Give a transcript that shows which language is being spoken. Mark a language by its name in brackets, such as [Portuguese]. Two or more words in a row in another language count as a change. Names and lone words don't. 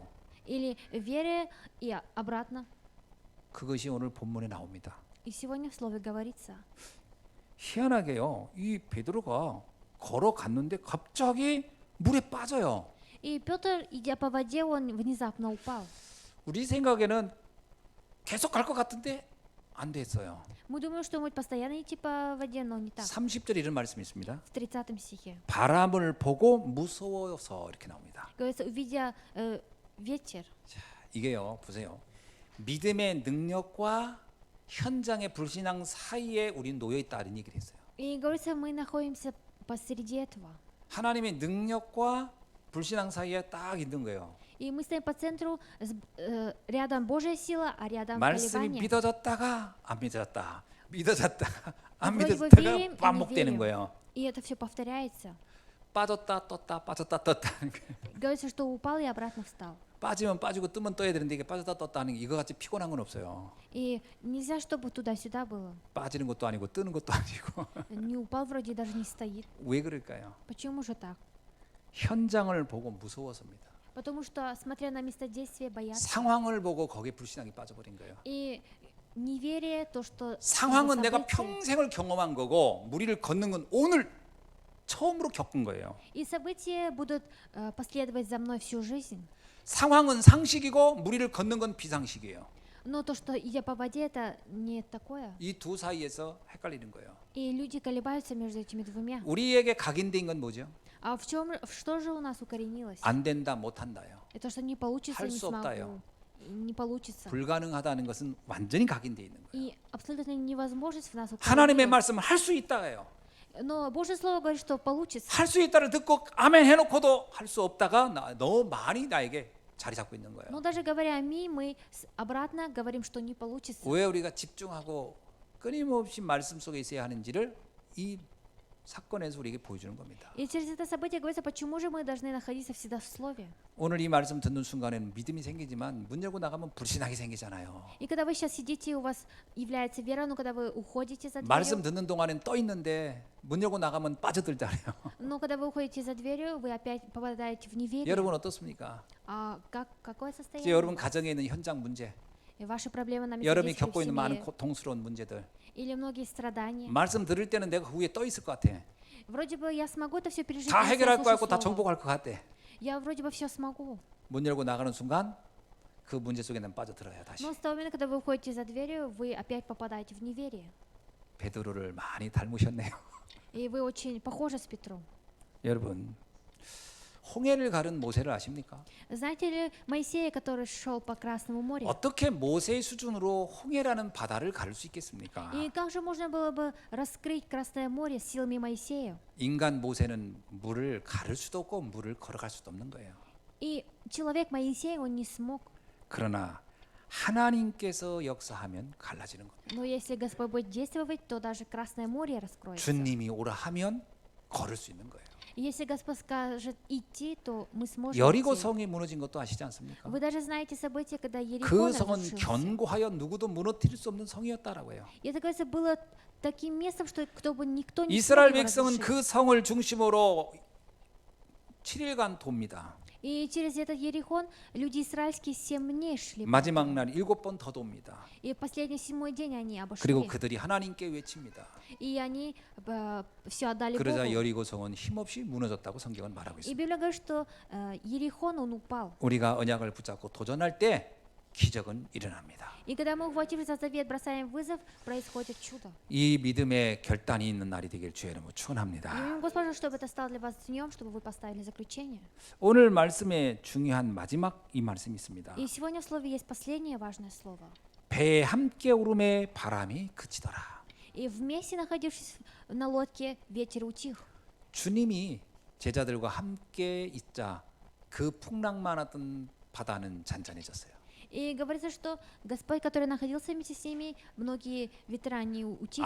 [Russian] Или вере и обратно? [Korean] 그것이 오늘 본문에 나옵니다. [Russian] И сегодня в слове говорится. [Korean] 희한하게요. 이 베드로가 걸어갔는데 갑자기 물에 빠져요. [Russian] И Петр, идя по воде, он внезапно упал. [Korean] 우리 생각에는 계속 갈 것 같은데 안 됐어요. [Russian] Мы думаем, что мы постоянно идти по воде, но не так. [Korean] 30절에 이런 말씀이 있습니다. [Russian] В 30 стихе [Korean] 바람을 보고 무서워서 이렇게 나옵니다. [Russian] говорится, увидя ветер. [Korean] 자, 이게요. 보세요. 믿음의 능력과 현장의 불신앙 사이에 우린 놓여 있다 이런 얘기를 했어요. [Russian] И говорится, мы находимся посреди этого. [Korean] 하나님의 능력과 불신앙 사이에 딱 있는 거예요. [Russian] И мы стоим по центру, рядом Божья сила, а рядом [Korean] 말씀이 [Russian] колебания. [Korean] 믿어졌다가 안 믿어졌다. 믿어졌다가 안 [Russian] вроде бы [Korean] 믿어졌다가 [Russian] верим и не [Korean] 반복되는 [Russian] верим. [Korean] 거예요. [Russian] И это все повторяется. [Korean] 빠졌다 떴다 빠졌다 떴다. [Russian] Говорится, что упал и обратно встал. [Korean] 빠지면 빠지고 뜨면 떠야 되는데 이게 빠졌다 떴다 하는 게 이거 같이 피곤한 건 없어요. [Russian] И нельзя, чтобы туда-сюда было. [Korean] 빠지는 것도 아니고 뜨는 것도 아니고 [Russian] Не упал, вроде даже не стоит. [Korean] 왜 그럴까요? [Russian] Почему же так? [Korean] 현장을 보고 무서워서입니다. [Russian] Потому что, смотря на место действия, боятся. [Korean] 상황을 보고 거기에 불신앙이 빠져버린 거예요. [Russian] И неверие, то, что [Korean] 상황은 내가 [Russian] события- [Korean] 평생을 경험한 거고 무리를 걷는 건 오늘 처음으로 겪은 거예요. [Russian] И события будут последовать за мной всю жизнь. [Korean] 상황은 상식이고 무리를 걷는 건 비상식이에요. [Russian] Но то, что идя по воде, это не такое. [Korean] 이 두 사이에서 헷갈리는 거예요. [Russian] И люди колебаются между этими двумя. [Korean] 우리에게 각인된 건 뭐죠? [Russian] А что же у нас укоренилось? [Korean] 안 된다, 못 한다요. [Russian] Это что не получится, [Korean] 할 [Russian] не [Korean] 수 없다요. [Russian] смогу. Не получится. [Korean] 불가능하다는 것은 완전히 각인돼 있는 거예요. [Russian] И абсолютно невозможность в нас [Korean] 하나님의 [Russian] укоренилась. [Korean] 말씀은 할 수 있다예요. [Russian] Но Божье Слово говорит, что получится. [Korean] 할 수 있다를 듣고 아멘 해놓고도 할 수 없다가 너무 많이 나에게 자리 잡고 있는 거예요. [Russian] Но даже говоря аминь, мы обратно говорим, что не получится. [Korean] 왜 우리가 집중하고 끊임없이 말씀 속에 있어야 하는지를 이 사건에서 우리에게 보여주는 겁니다. [Russian] И через это событие говорится, почему же мы должны находиться всегда в Слове. [Korean] 오늘 이 말씀 듣는 순간에는 믿음이 생기지만 문 열고 나가면 불신하게 생기잖아요. [Russian] И когда вы сейчас сидите, у вас является вера, но когда вы уходите за [Korean] 말씀 [Russian] дверью, [Korean] 듣는 동안엔 떠 있는데 문 열고 나가면 빠져들잖아요. [Russian] но когда вы уходите за дверью, вы опять попадаете в неверие. [Korean] 여러분 어떻습니까? [Russian] А какое [Korean] 이제 [Russian] состояние? [Korean] 여러분 가정에 있는 현장 문제, [Russian] И ваши проблемы на месте [Korean] 여러분이 [Russian] действия в [Korean] 겪고 있는 많은 [Russian] семье, [Korean] 고통스러운 문제들. [Russian] или многие страдания. [Korean] 말씀 들을 때는 내가 그 위에 떠 있을 것 같아. [Russian] Вроде бы я смогу это все пережить. [Korean] 다 [Russian] если я [Korean] 해결할 것 [Russian] слушаю [Korean] 같고 다 [Russian] Слово. [Korean] 정복할 것 같대. [Russian] Я вроде бы все смогу. [Korean] 문 열고 나가는 순간 그 문제 속에 난 빠져들어야 다시. [Russian] Но с того момента, когда вы уходите за дверью, вы опять попадаете в неверие. [Korean] 베드로를 많이 닮으셨네요. [Russian] И вы очень похожи с Петром. [Korean] 여러분 홍해를 가른 모세를 아십니까? [Russian] Знаете ли Моисея, который шел по Красному морю? [Korean] 어떻게 모세의 수준으로 홍해라는 바다를 가를 수 있겠습니까? [Russian] И как же можно было бы раскрыть Красное море силами Моисея? [Korean] 인간 모세는 물을 가를 수도 없고 물을 걸어갈 수도 없는 거예요. [Russian] И человек Моисей, он не смог. [Korean] 그러나 하나님께서 역사하면 갈라지는 겁니다. [Russian] Но если Господь будет действовать, то даже Красное море раскроется. [Korean] 주님이 오라 하면 걸을 수 있는 거예요. [Russian] И если Господь скажет идти, то мы сможем [Korean] 여리고 [Russian] идти. [Korean] 성이 무너진 것도 아시지 않습니까? [Russian] Вы даже знаете события, когда [Korean] 그 [Russian] Ерихон [Korean] 성은 [Russian] разрушился. [Korean] 견고하여 누구도 무너뜨릴 수 없는 성이었다라고 해요. [Russian] И это, говорится, было таким местом, что никто не смог [Korean] 이스라엘 [Russian] его [Korean] 백성은 [Russian] разрушить. [Korean] 그 성을 중심으로 7일간 돕니다. [Russian] И через этот Ерихон люди израильские 7 дней шли. [Korean] 마지막 날 7번 더 돕니다. [Russian] И последний 7-й день они [Korean] 그리고 [Russian] обошли. [Korean] 그들이 하나님께 외칩니다. [Russian] И они все отдали [Korean] 그러자 [Russian] Богу. [Korean] 여리고 성은 힘없이 무너졌다고 성경은 말하고 [Russian] И [Korean] 있습니다. [Russian] Библия говорит, что Ерихон, он упал. [Korean] 우리가 언약을 붙잡고 도전할 때 기적은 일어납니다. [Russian] И когда мы, ухватившись за завет, бросаем вызов, происходит чудо. [Korean] 이 믿음의 결단이 있는 날이 되길 주의 이름으로 [Russian] И [Korean] 축원합니다. [Russian] молим Господа, чтобы это стало для вас днем, чтобы вы поставили заключение. [Korean] 오늘 말씀에 중요한 마지막 이 말씀이 있습니다. [Russian] И сегодня в слове есть последнее важное слово. [Korean] 배에 함께 오름에 바람이 그치더라. [Russian] И вместе, находившись на лодке, ветер утих. [Korean] 주님이 제자들과 함께 있자 그 풍랑 많았던 바다는 잔잔해졌어요. [Russian] И говорится, что Господь, который находился вместе с ними, многие ветра они утихли.